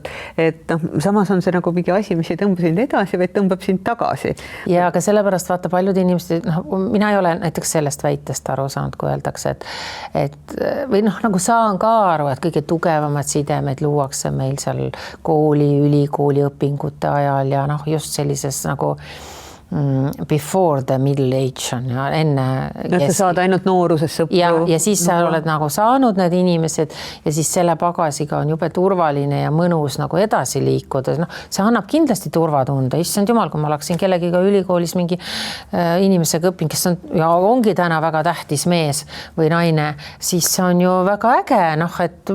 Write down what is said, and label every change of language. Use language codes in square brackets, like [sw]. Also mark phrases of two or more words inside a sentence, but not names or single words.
[et] Et noh, samas on see nagu mingi asi, mis ei tõmba sind edasi, vaid tõmbab sind tagasi. Ja aga sellepärast vaata paljud inimesed, mina ei ole näiteks sellest väitest aru saanud, kui öeldakse, et või noh, nagu saan ka aru, et kõige tugevamad sidemed luuakse meil seal kooli, ülikooli õpingute ajal ja noh, just sellises nagu [en] before the middle age [et] on ja enne. No, sa saad ainult nooruses sõpru. Ja siis sa oled nagu saanud need inimesed ja siis selle pagasiga on jube turvaline ja mõnus nagu edasi liikuda. No, see annab kindlasti turvatunde. Issand jumal, kui ma oleksin kellegiga ülikoolis mingi inimesega õping, kes on ja ongi täna väga tähtis mees või naine, siis see on ju väga äge, noh, et